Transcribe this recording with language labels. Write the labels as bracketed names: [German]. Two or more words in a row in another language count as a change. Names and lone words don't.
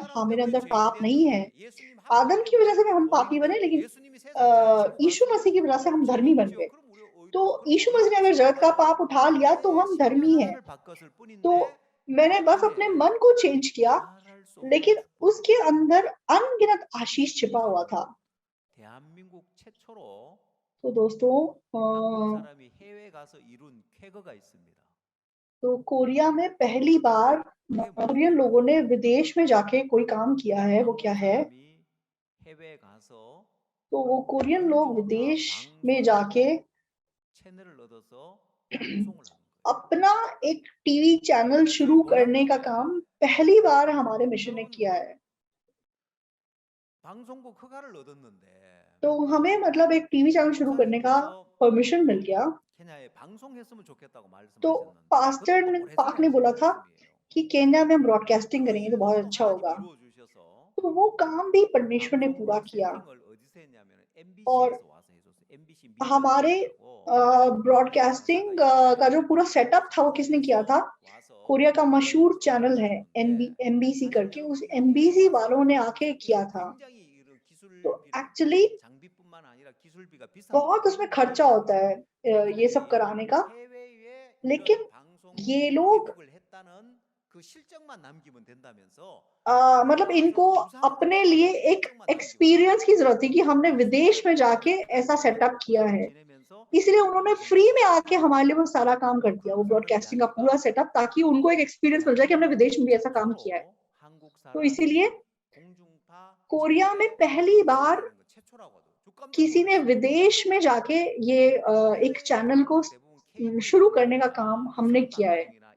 [Hindi] हाँ, मेरे अंदर पाप नहीं है, आदम की वजह से हम पापी बने, लेकिन यीशु मसीह की वजह से हम धर्मी बन गए। तो यीशु मसीह ने अगर जगत का पाप उठा लिया तो हम धर्मी हैं। तो मैंने बस अपने मन को चेंज किया, लेकिन उसके अंदर अनगिनत आशीष छिपा हुआ था। [Korean] 대한민국 최초로 [Hindi] तो दोस्तों [Korean] 한국 사람이 해외 가서 이룬 쾌거가 있습니다. [Hindi] तो कोरिया में पहली बार [Korean] 그게 [Hindi] कोरियन [Korean] 뭡니까? [Hindi] लोगों ने विदेश में जाके कोई काम किया है, वो [Korean] 한국 [Hindi] क्या है? [Korean] 사람이 해외 가서 [Hindi] तो वो कोरियन लोग [Korean] 공중파 [Hindi] विदेश में जाके [Korean] 채널을 얻어서 방송을 하는 거예요. [Hindi] अपना एक [English] TV channel [Hindi] शुरू करने का काम पहली बार हमारे मिशन ने किया है। [Korean] 방송국 허가를 얻었는데 [Hindi] तो हमें मतलब एक [English] TV channel [Hindi] शुरू करने का परमिशन मिल गया। [Korean] 케냐에 방송했으면 좋겠다고 [Hindi] तो [Korean] 말씀하셨는데 [Hindi] पास्टर [Korean] 그것도 [Hindi] ने [Korean] 또 [Hindi] पाक ने [Korean] 오래전에 [Hindi] बोला [Korean] 하신 [Hindi] था [Korean] 말씀이에요. [Hindi] कि केन्या में हम ब्रॉडकास्टिंग करेंगे तो बहुत [Korean] 그 [Hindi] अच्छा [Korean] 일도 [Hindi] होगा। [Korean] 하나님 이루어 주셔서 [Hindi] तो वो काम भी परमेश्वर ने पूरा [Korean] 방송국 [Hindi] किया [Korean] 세팅을 어디서 했냐면 [Hindi] और [Korean] MBC에서 와서 해줬어요. MBC [Hindi] हमारे ब्रॉडकास्टिंग का जो पूरा सेटअप था वो किसने किया था? कोरिया का मशहूर चैनल है एमबीसी करके, उस एमबीसी वालों ने आके किया था। तो एक्चुअली [Korean] 장비뿐만 아니라 기술비가 비싼 [Hindi] बहुत उसमें खर्चा होता है ये सब कराने का, लेकिन ये लोग [Korean] 그 실적만 남기면 된다면서 [Hindi] मतलब इनको अपने लिए एक एक्सपीरियंस की जरूरत थी कि हमने विदेश में जाके ऐसा सेटअप किया है, इसलिए उन्होंने फ्री में आके हमारे लिए वो सारा काम कर दिया, वो ब्रॉडकास्टिंग का पूरा सेटअप, ताकि उनको एक एक्सपीरियंस मिल जाए कि हमने विदेश में भी ऐसा काम किया है। तो इसीलिए कोरिया में पहली बार किसी ने विदेश में जाके ये एक चैनल को शुरू करने का काम हमने किया है।